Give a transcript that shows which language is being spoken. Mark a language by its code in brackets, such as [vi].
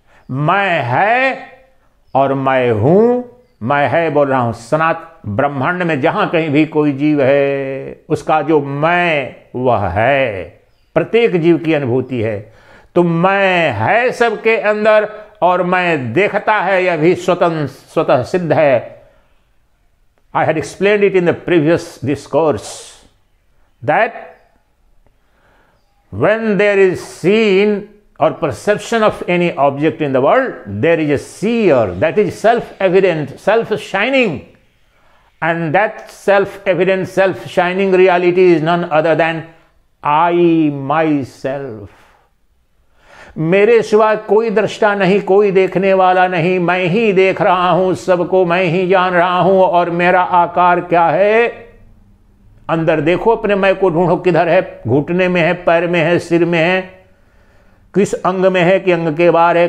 [hi] मैं है और मैं हूं। मैं है बोल रहा हूं, सनातन ब्रह्मांड में जहां कहीं भी कोई जीव है, उसका जो मैं वह है, प्रत्येक जीव की अनुभूति है। तो मैं है सबके अंदर और मैं देखता है, यह भी स्वतः सिद्ध है। [en] I had explained it in the previous discourse that when there is seen or perception of any object in the world, there is a seer, that is self-evident, self-shining, and that self-evident, self-shining reality is none other than I myself. [hi] मेरे सिवा कोई दृष्टा नहीं, कोई देखने वाला नहीं, मैं ही देख रहा हूं, सबको मैं ही जान रहा हूं। और मेरा आकार क्या है? अंदर देखो, अपने मैं को ढूंढो, किधर है? घुटने में है, पैर में है, सिर में है, किस अंग में है कि अंग के बाहर है?